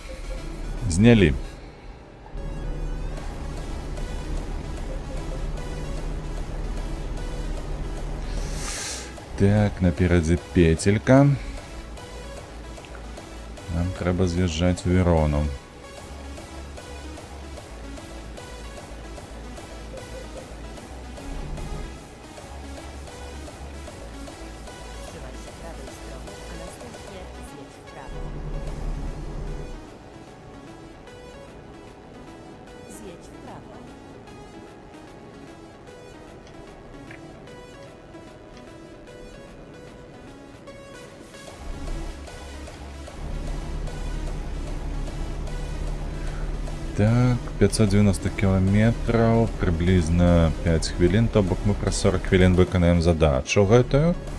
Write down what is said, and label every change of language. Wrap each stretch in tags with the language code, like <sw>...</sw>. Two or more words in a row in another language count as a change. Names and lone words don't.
<be>Знялі. Так, наперадзе петелька. Нам трэба з'язджаць у Верону.</be> <pl>Trzymaj się prawej strony, a następnie zjedź w prawo. Zjedź w prawo.</pl> <be>Так, 590 кілометраў, прыблізна 5 хвілін, то бок мы праз 40 хвілін выканаем задачу гэтую.</be>